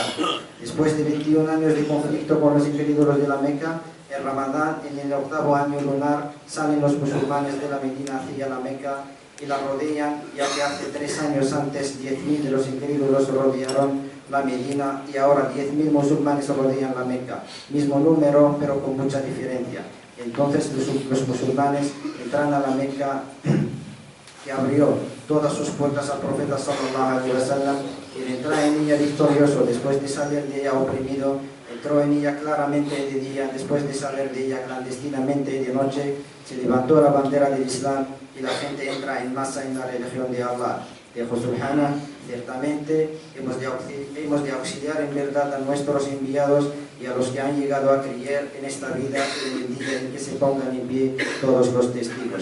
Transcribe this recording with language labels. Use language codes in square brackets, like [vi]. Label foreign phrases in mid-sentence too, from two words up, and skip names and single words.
[es] Después de 21 años de conflicto con los incrédulos de la Meca, en Ramadán, en el 8º año lunar, salen los musulmanes de la Medina hacia la Meca y la rodean, ya que hace 3 años antes 10.000 de los incrédulos rodearon la Medina y ahora 10.000 musulmanes rodean la Meca. Mismo número, pero con mucha diferencia. Entonces los musulmanes entran a la Meca, que abrió todas sus puertas al profeta [ar] صلى الله عليه وسلم, [es] y entra en ella victorioso después de salir de ella oprimido. Entró en ella claramente de día, después de salir de ella clandestinamente de noche. Se levantó la bandera del Islam y la gente entra en masa en la religión de Allah. Dijo Subhana: ciertamente hemos de auxiliar en verdad a nuestros enviados y a los que han llegado a creer en esta vida, y en el día en que se pongan en pie todos los testigos.